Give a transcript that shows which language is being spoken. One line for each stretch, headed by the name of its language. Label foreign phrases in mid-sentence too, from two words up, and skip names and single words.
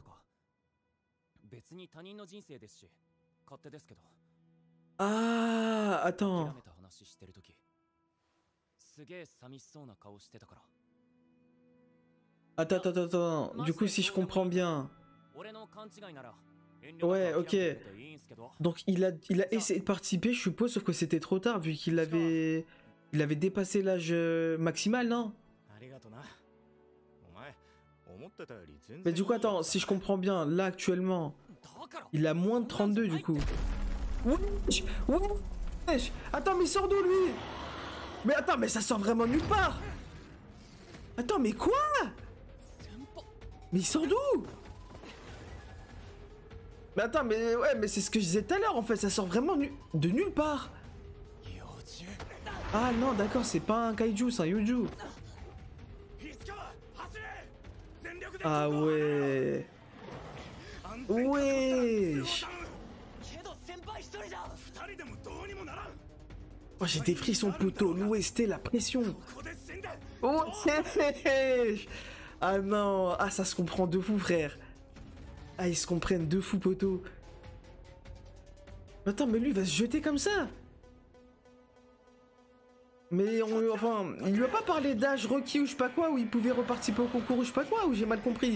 Japanese: 別に他人の人生ですし勝手ですけど
French: Ah,
Japanese: 諦
French: attends.
Japanese: めた話してるときすげえ寂しそうな顔してたから
French: Attends, attends, attends, attends. Du coup, si je comprends bien.
Japanese: 俺の勘違いなら遠慮
French: Ouais,
Japanese: なく諦めて
French: ok.
Japanese: くれていいんすけど
French: Donc, il a essayé de participer, je suppose, sauf que c'était trop tard, vu qu'il avait Il avait dépassé l'âge maximal, non?
Japanese: ありがとな。お前、思ってたより全然。
French: Mais du coup, attends, si je comprends bien, là actuellement,
Japanese: だから
French: il a moins de 32 du coup. Wesh, wesh. Attends, mais il sort d'où lui? Mais attends, mais ça sort vraiment nulle part. Attends, mais quoi? Mais il sort d'où? Mais attends, mais ouais, mais c'est ce que je disais tout à l'heure en fait, ça sort vraiment de nulle part.
Japanese: 幼虫
French: Ah non, d'accord, c'est pas un kaiju, c'est un yuju.
Japanese: 石川、走れ。全力で。
French: Ah ouais.
Japanese: 安全確保したら強
French: Wesh.
Japanese: を頼む。けど先輩一人じゃ二人でもどうにもならん。
French: Oh, j'ai des frissons, poteau. L'OST, la pression.
Japanese: ここで死んで。
French: Oh, wesh. Ah non, ah ça se comprend de fou, frère. Ah, ils se comprennent de fou, poteau. Attends, mais lui, il va se jeter comme ça. Mais enfin, il lui a pas parlé d'âge requis ou je sais pas quoi, où il pouvait reparticiper au concours ou je sais pas quoi, ou j'ai mal compris.